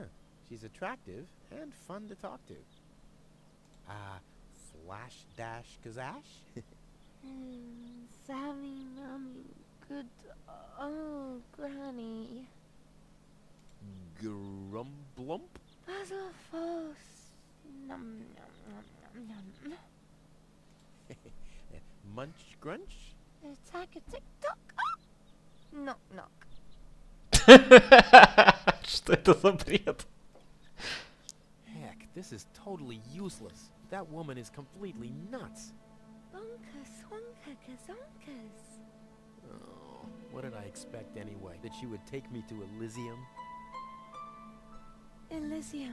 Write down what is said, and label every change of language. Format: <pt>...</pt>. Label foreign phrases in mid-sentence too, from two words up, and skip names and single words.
<en>She's attractive and fun to talk to. Flash dash kazash? Sammy, Mommy, good. Oh, Granny. Grumblump? Puzzle Force. Num, num, num. Munch grunch? Attack a tick-tock. Knock, knock.</en> <ru>Что это за бред?</ru> <en>Heck, this is totally useless. That woman is completely nuts. Bonkers, wonka, gazonkers. Oh, what did I expect anyway? That she would take me to Elysium? Elysium.</en>